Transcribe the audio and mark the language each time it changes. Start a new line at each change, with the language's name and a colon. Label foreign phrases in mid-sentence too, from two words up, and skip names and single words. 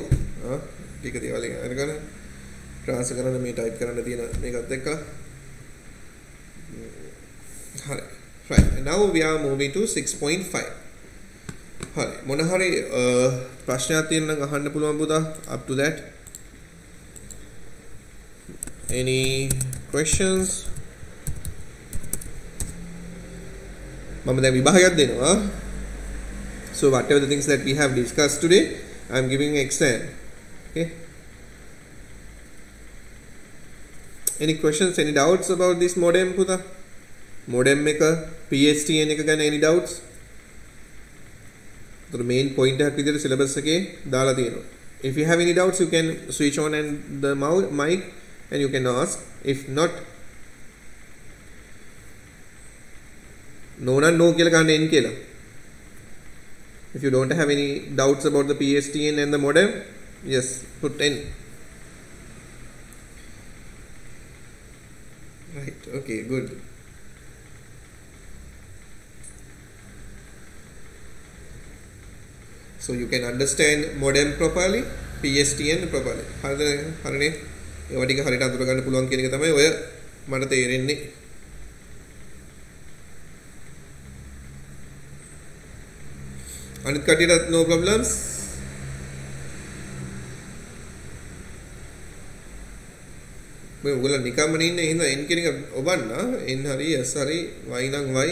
Sinhala: ටික දේවල් අරගෙන transfer කරන්න මේ type කරන්න තියෙන මේකත් එක්ක. හරි.
English: Right. Now we are moving to 6.5.
Sinhala: හරි. මොන හරි ප්‍රශ්නයක් තියෙනවා නම් අහන්න පුළුවන් පුතා
English: up to that. Any questions?
Sinhala: මම දැන් විභාගයක් දෙනවා.
English: So whatever the things that we have discussed today, I am giving an exam. Okay. Any questions? Any doubts about this modem පුතා?
Sinhala: modem එක PSTN එක ගැන
English: any doubts? The main point
Sinhala: එකක් විදිහට syllabus එකේ දාලා තියෙනවා.
English: If you have any doubts, you can switch on and the mic and you can ask. If not, no
Sinhala: කියලා ගන්න n කියලා.
English: If you don't have any doubts about the PSTN and the modem, yes, put n. Right, okay, good. So you can understand modem properly, PSTN properly.
Sinhala: හරිනේ. ඒවා ටික හරියට අඳුර ගන්න පුළුවන් කියන එක තමයි ඔය මට තේරෙන්නේ. අනිත් කටියට
English: no problems.
Sinhala: මේ ඔයගොල්ලෝ නිකම්ම ඉන්නේ එහෙනම් n කියන එක ඔබන්න n හරි s හරි y නම් y.